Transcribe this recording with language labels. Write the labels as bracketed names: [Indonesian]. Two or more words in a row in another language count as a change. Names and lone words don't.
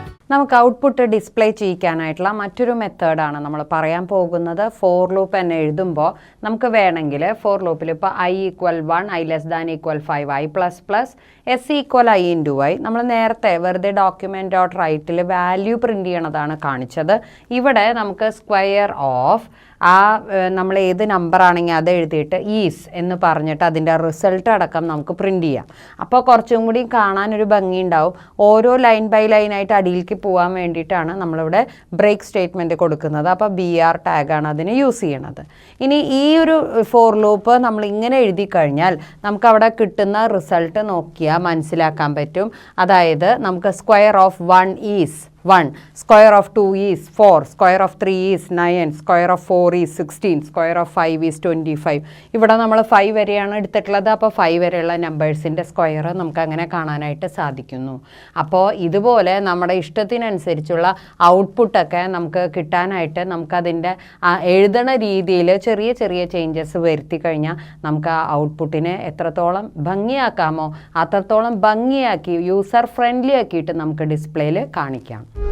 [Malayalam] നമുക്ക് [English] output display [Malayalam] ചെയ്യിക്കാനായിട്ടുള്ള മറ്റൊരു മെത്തേഡാണ് നമ്മൾ പറയാൻ പോകുന്നത്. [English] for loop [Malayalam] തന്നെ എഴുതുമ്പോൾ നമുക്ക് വേണമെങ്കിൽ [English] for loop [Malayalam] ഇപ്പോൾ i = 1, i <= 5, i++, s = i × i. നമ്മൾ നേരത്തെ വെറുതെ document.writeൽ [English] value print [Malayalam] ചെയ്യണതാണ് കാണിച്ചത്. ഇവിടെ നമുക്ക് [English] square of [Malayalam] നമ്മൾ ഏത് നമ്പർ ആണെങ്കിൽ അത് എഴുതിയിട്ട് ഈസ് എന്ന് പറഞ്ഞിട്ട് അതിൻ്റെ റിസൾട്ട് അടക്കം നമുക്ക് പ്രിൻ്റ് ചെയ്യാം. അപ്പോൾ കുറച്ചും കൂടി കാണാനൊരു ഭംഗി ഉണ്ടാവും. ഓരോ [English] line by line [Malayalam] അടിയിലേക്ക് പോകാൻ വേണ്ടിയിട്ടാണ് നമ്മളിവിടെ [English] break statement [Malayalam] കൊടുക്കുന്നത്. അപ്പോൾ [English] BR tag [Malayalam] അതിന് യൂസ് ചെയ്യണത്. ഇനി ഈ ഒരു [English] for loop [Malayalam] നമ്മൾ ഇങ്ങനെ എഴുതി കഴിഞ്ഞാൽ നമുക്ക് അവിടെ കിട്ടുന്ന റിസൾട്ട് നോക്കിയാൽ മനസ്സിലാക്കാൻ പറ്റും. അതായത് നമുക്ക് [English] square of 1 is 1, square of 2 is 4, square of 3 is 9, square of 4 is 16, square of 5 is 25. [Malayalam] ഇവിടെ നമ്മൾ 5 വരെയാണ് എടുത്തിട്ടുള്ളത്. അപ്പോൾ 5 വരെയുള്ള [English] numbers square [Malayalam] നമുക്ക് അങ്ങനെ കാണാനായിട്ട് സാധിക്കുന്നു. അപ്പോൾ ഇതുപോലെ നമ്മുടെ ഇഷ്ടത്തിനനുസരിച്ചുള്ള ഔട്ട്പുട്ടൊക്കെ നമുക്ക് കിട്ടാനായിട്ട് നമുക്കതിൻ്റെ എഴുതണ രീതിയിൽ ചെറിയ ചെറിയ ചേഞ്ചസ് വരുത്തി കഴിഞ്ഞാൽ നമുക്ക് ആ ഔട്ട്പുട്ടിനെ എത്രത്തോളം ഭംഗിയാക്കാമോ അത്രത്തോളം ഭംഗിയാക്കി [English] user friendly [Malayalam] ആക്കിയിട്ട് നമുക്ക് ഡിസ്പ്ലേയിൽ കാണിക്കാം.